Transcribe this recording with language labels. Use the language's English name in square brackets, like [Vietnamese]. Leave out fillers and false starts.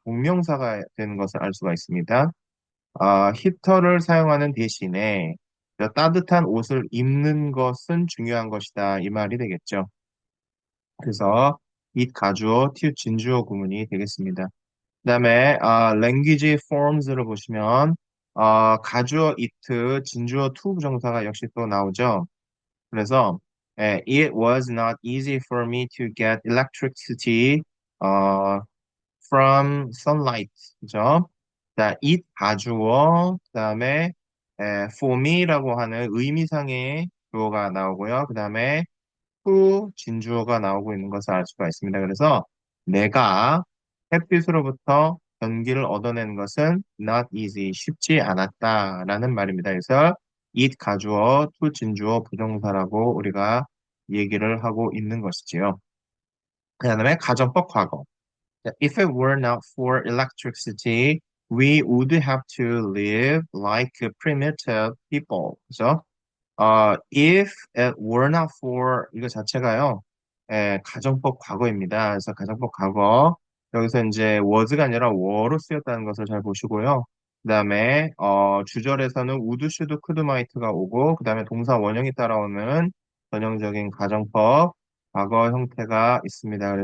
[Korean] 동명사가 되는 것을 알 수가 있습니다. 히터를 사용하는 대신에 따뜻한 옷을 입는 것은 중요한 것이다. 이 말이 되겠죠. 그래서 it 가주어, to 진주어 구문이 되겠습니다. 그다음에 language forms를 보시면 가주어 it, 진주어 to 부정사가 역시 또 나오죠. 그래서 [English] it was not easy for me to get electricity 어, from sunlight. [Korean] 그죠? 자, it 가주어, 그다음에 for me라고 하는 의미상의 주어가 나오고요. 그다음에 to 진주어가 나오고 있는 것을 알 수가 있습니다. 그래서 내가 햇빛으로부터 전기를 얻어내는 것은 not easy, 쉽지 않았다라는 말입니다. 그래서 it 가주어, to 진주어 부정사라고 우리가 얘기를 하고 있는 것이지요. 그 다음에 가정법 과거. [English] If it were not for electricity, we would have to live like primitive people. [Korean] 그죠? [English] if it were not for [Korean] 이거 자체가요. 가정법 과거입니다. 그래서 가정법 과거 여기서 이제 was가 아니라 were로 쓰였다는 것을 잘 보시고요. 그다음에 주절에서는 would, should, could, might가 오고 그다음에 동사 원형이 따라오는 전형적인 가정법 과거 형태가 있습니다.